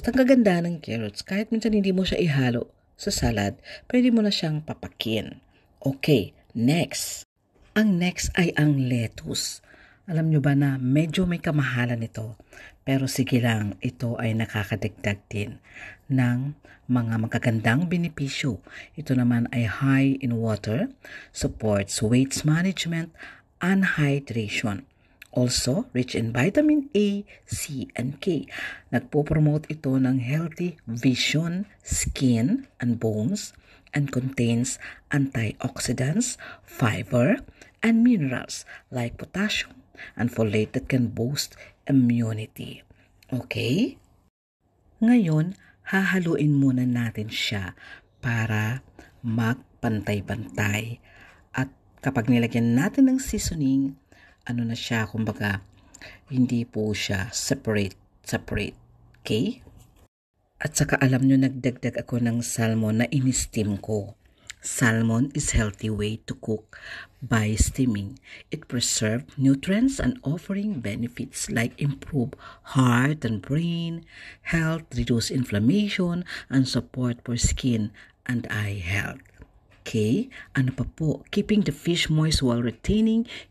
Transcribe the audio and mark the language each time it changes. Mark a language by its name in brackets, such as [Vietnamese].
[Filipino] At ang kaganda ng carrots, kahit minsan hindi mo siya ihalo sa salad, pwede mo na siyang papakin. [English] Okay, next. [Filipino] Ang next ay ang lettuce. Alam nyo ba na medyo may kamahalan ito, pero sige lang, ito ay nakakadagdag din ng mga magagandang benepisyo. Ito naman ay [English] high in water, supports weight management, and hydration. Also, rich in vitamin A, C, and K. [Filipino] Nagpo-promote ito ng [English] healthy vision, skin, and bones, and contains antioxidants, fiber, and minerals like potassium and folate that can boost immunity. [Filipino] Okay? Ngayon, hahaluin muna natin siya para magpantay-pantay. At kapag nilagyan natin ng seasoning, ano na siya, kumbaga, hindi po siya separate. Okay? At saka alam nyo, nagdagdag ako ng salmon na in-steam ko. [English] Salmon is healthy way to cook by steaming. It preserves nutrients and offering benefits like improve heart and brain health, reduce inflammation, and support for skin and eye health. Okay? [Filipino] Ano pa po? [English] Keeping the fish moist while retaining